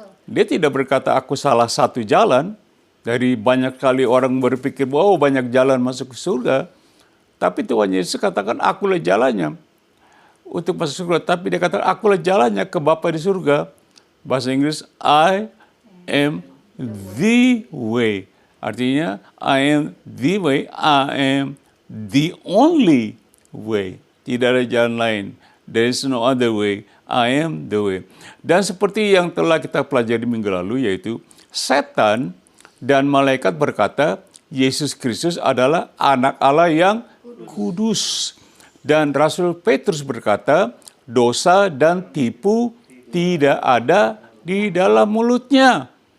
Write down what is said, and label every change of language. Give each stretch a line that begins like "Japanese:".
Indonesian: Dia tidak berkata aku salah satu jalan. Dari banyak kali orang berpikir, wow banyak jalan masuk ke surga. Tapi Tuhan Yesus katakan, akulah jalannya untuk masuk surga. Tapi dia katakan, akulah jalannya ke Bapa di surga. Bahasa Inggris,
English: I am the way.
Indonesian: Artinya,
English: I am the way, I am the only way.
Indonesian: Tidak ada jalan lain.
English: There is no other way. I am the way.
Indonesian: Dan seperti yang telah kita pelajari minggu lalu, yaitu setan dan malaikat berkata, Yesus Kristus adalah anak Allah yang kudus. Dan Rasul Petrus berkata, dosa dan tipu tidak ada di dalam mulutnya.